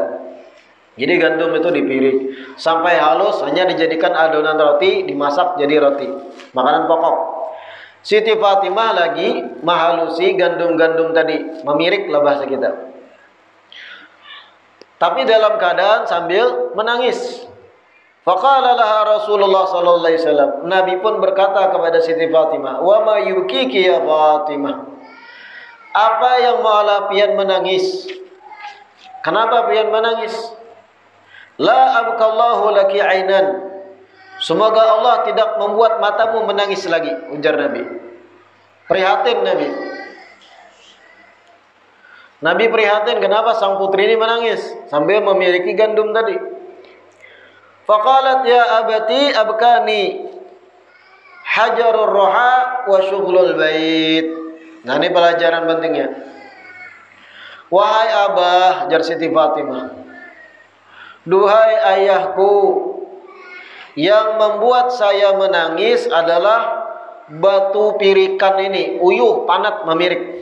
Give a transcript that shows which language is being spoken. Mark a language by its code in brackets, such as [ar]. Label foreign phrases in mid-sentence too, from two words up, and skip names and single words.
[bjn] Jadi gandum itu dipirik sampai halus, hanya dijadikan adonan roti, dimasak jadi roti. [id] Makanan pokok. [bjn] Siti Fatimah lagi mahalusi gandum-gandum tadi, memirik lah bahasa kita. [id] Tapi dalam keadaan sambil menangis. [ar] Faqala laha Rasulullah sallallahu alaihi wasallam. [id] Nabi pun berkata kepada Siti Fatimah, [ar] "Wa ma yukiki ya Fatimah?" [bjn] Apa yang mengolah pian menangis? Kenapa pian menangis? [ar] La abqallahu laki ainan. [bjn] Semoga Allah tidak membuat matamu menangis lagi, ujar Nabi. [id] Prihatin Nabi. Nabi prihatin kenapa sang putri ini menangis sambil memiliki gandum tadi. [ar] Faqalat ya abati abkani hajarur roha wa syughlul bait. [bjn] Nah, ini pelajaran pentingnya. Wahai abah, jar Siti Fatimah, duhai ayahku, yang membuat saya menangis adalah batu pirikan ini, uyuh panat memirik.